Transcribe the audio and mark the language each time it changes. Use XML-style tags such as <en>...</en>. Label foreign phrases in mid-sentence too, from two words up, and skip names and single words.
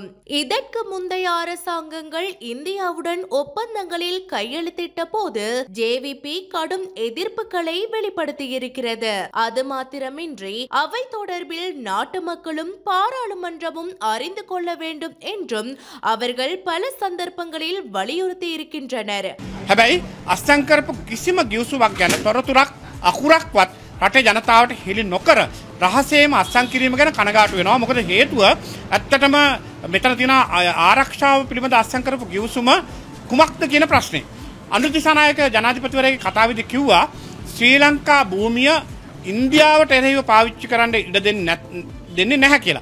<ta>இதற்கு முந்தைய அரசாங்கங்கள் இந்தியாவுடன் ஒப்பந்தங்களில் கையெழுத்திட்ட போது ஜேவிபி கடும் எதிர்ப்புகளை வெளிப்படுத்தியிருக்கிறது. அது மாத்திரமின்றி அவை தொடர்பில் நாட்டு மக்களும் பாராளுமன்றமும் அறிந்து கொள்ள வேண்டும் என்றும் அவர்கள் பல சந்தர்ப்பங்களில் வலியுறுத்தி இருக்கின்றனர்.</ta> <si>හැබැයි අත්සන් කරපු කිසිම ගිවිසුමක් ගැන තොරතුරක් අකුරක්වත් රටේ ජනතාවට හෙළි නොකර රහසේම අත්සන් කිරීම ගැන කනගාටු වෙනවා. මොකද හේතුව ඇත්තටම මෙතන තියෙන ආරක්ෂාව පිළිබඳ අත්සන් කරපු ගිවිසුම කුමක්ද කියන ප්‍රශ්නේ. අනුර දිසානායක ජනාධිපතිවරයාගේ කතාවේදී කිව්වා ශ්‍රී ලංකා භූමිය ඉන්දියාවට එරෙහිව පාවිච්චි කරන්න ඉඩ දෙන්නේ නැහැ කියලා.</si>